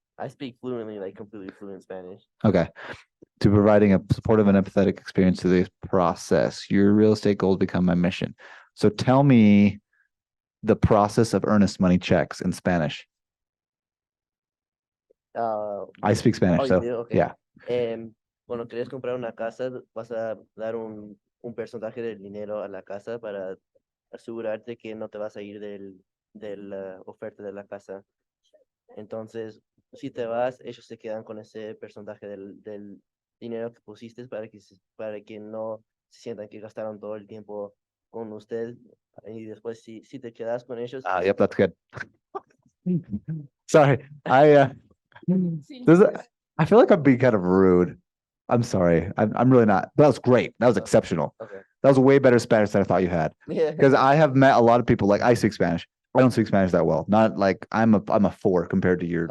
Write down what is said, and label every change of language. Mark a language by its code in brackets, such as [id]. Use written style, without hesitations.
[en] I speak fluently, like completely fluent Spanish. Okay. To providing a supportive and empathetic experience to the process. Your real estate goals become my mission. So tell me the process of earnest money checks in Spanish. I speak Spanish, Oh, you so do? Okay. yeah. [es] Cuando quieres comprar una casa, vas a dar un porcentaje del dinero a la casa para asegurarte que no te vas a ir de la oferta de la casa. Entonces, si te vas, ellos se quedan con ese porcentaje del dinero que pusiste para que no se sientan que gastaron todo el tiempo con usted. Y después, si te quedas con ellos, [en] Yep, that's good. Sorry, I feel like I'm being kind of rude. I'm sorry. I'm really not. That was great. That was exceptional. okay. That was way better Spanish than I thought you had. Yeah. Because I have met a lot of people, like I speak Spanish. I don't speak Spanish that well. Not like I'm a 4 compared to your